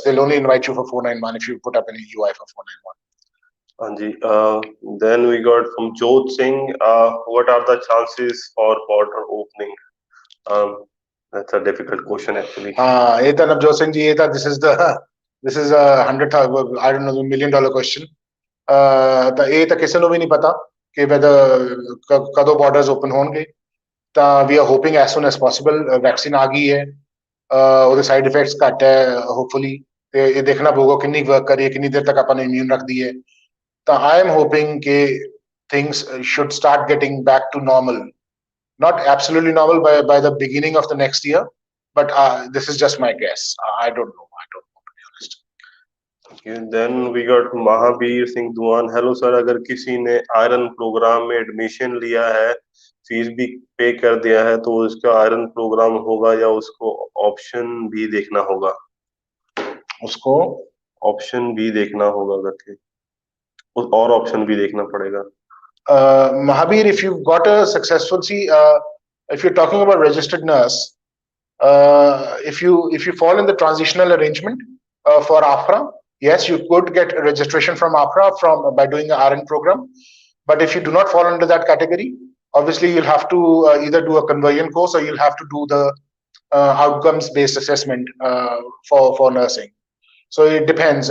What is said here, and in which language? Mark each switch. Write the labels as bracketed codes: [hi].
[en] They'll only invite you for 491 if you put up an EOI for 491. Then we got from Jodh Singh, what are the chances for border opening? That's a difficult question actually. Navjot Singh ji, this is a $100,000, I don't know, $1 million question. [pa] ਤਾਂ ਇਹ ਤਾਂ ਕਿਸੇ ਨੂੰ ਵੀ ਨਹੀਂ ਪਤਾ ਕਿ ਕਦੋਂ borders open ਹੋਣਗੇ ਤਾਂ [en] we R hoping as soon as possible [pa] vaccine ਆ ਗਈ ਹੈ ਉਹਦੇ ਸਾਈਡ ਇਫੈਕਟਸ ਘੱਟ ਹੈ ਹੋਪਫੁਲੀ ਤੇ ਇਹ ਦੇਖਣਾ ਪਊਗਾ ਕਿੰਨੀ ਵਰਕ ਕਰੀ ਹੈ ਕਿੰਨੀ ਦੇਰ ਤੱਕ ਆਪਾਂ ਨੂੰ ਇਮਿਊਨ ਰੱਖਦੀ ਹੈ ਤਾਂ ਆਈ ਐਮ ਹੋਪਿੰਗ ਕਿ [en] Things should start getting back to normal not absolutely normal by the beginning of the next year, but this is just my guess. I don't know to be honest. Okay, then we got Mahabir Singh Duan. Hello sir, [hi] अगर किसी ने iron programme में admission लिया है, fees भी पे कर दिया है, तो उसका आयरन प्रोग्राम होगा या उसको ऑप्शन भी देखना होगा? उसको ऑप्शन भी देखना होगा करके, और ऑप्शन भी देखना पड़ेगा. [en] Mahabir, if you've got a successful, if you're talking about registered nurse, if you fall in the transitional arrangement for AFRA, yes, you could get a registration from AFRA by doing an RN program. But if you do not fall under that category, obviously you'll have to either do a conversion course or you'll have to do the outcomes-based assessment for nursing. So it depends.